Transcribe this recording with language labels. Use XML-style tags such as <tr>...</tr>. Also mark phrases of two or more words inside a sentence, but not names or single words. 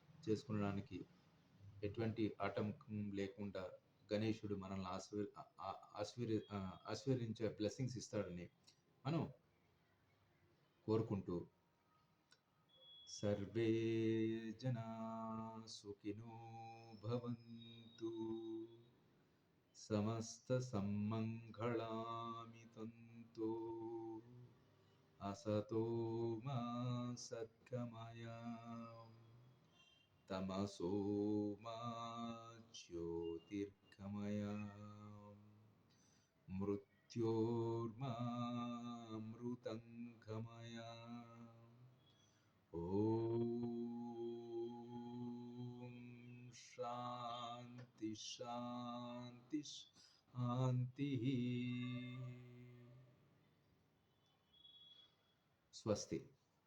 <te>చేసుకునడానికి ఎటువంటి ఆటంకం లేకుండా గణేశుడు మనల్ని ఆశీర్వదించే బ్లెస్సింగ్స్ ఇస్తాడని మనం కోరుకుంటూ</te> <sa>సర్వే జనా సుఖినో భవంతు సమస్త సమ్మంగళాని తంతు असतो मा सद्गमय तमसो मा ज्योतिर्गमय मृत्योर्मामृतङ्गमय ॐ शान्ति शान्ति शान्तिः स्वस्ति।</sa>